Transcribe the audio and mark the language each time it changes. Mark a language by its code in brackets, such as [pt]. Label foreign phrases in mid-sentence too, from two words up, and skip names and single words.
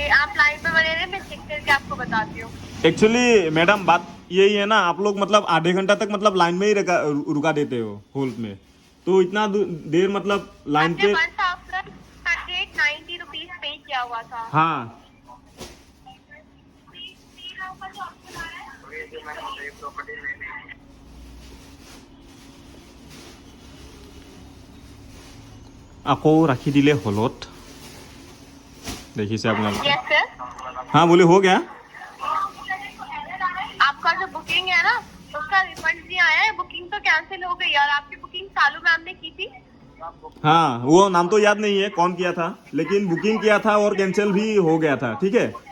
[hi] आप लाइन पे बने रहे, मैं चेक करके आपको बताती हूँ। एक्चुअली मैडम बात यही है ना, आप लोग मतलब आधे घंटा तक मतलब लाइन में ही रुका देते हो होल्ड में, तो इतना देर मतलब लाइन पे 190 रुपीज पे किया हुआ था। हाँ, [as] আকৌ ৰাখি দিলে হলত, দেখিছে আপোনালোকে। [en] yes sir. [hi] हाँ बोले हो गया। आपका जो बुकिंग है ना उसका रिफंड नहीं आया है, बुकिंग तो कैंसिल हो गई। और आपकी बुकिंग सालू मैम ने की थी? हाँ वो नाम तो याद नहीं है कौन किया था, लेकिन बुकिंग किया था और कैंसिल भी हो गया था, ठीक है।